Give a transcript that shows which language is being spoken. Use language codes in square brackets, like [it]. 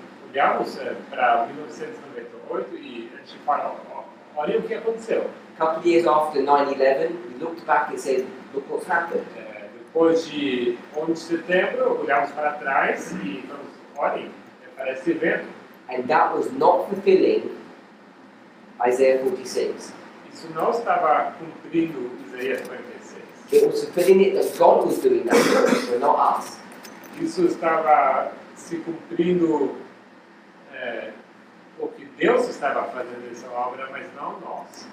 [pt] olhamos para 1998 e a gente fala, olha o que aconteceu. [en] A couple of years after 9/11, we looked back and said, look what's happened. [pt] Depois de 11 de setembro, olhamos para trás e falamos, olhem, para esse evento. [en] And that was not fulfilling Isaiah 46. [pt] Isso não estava cumprindo Isaías 46. [en] It was fulfilling it that God was doing that work, not us. [pt] Isso estava se cumprindo porque Deus estava fazendo essa obra, mas não nós.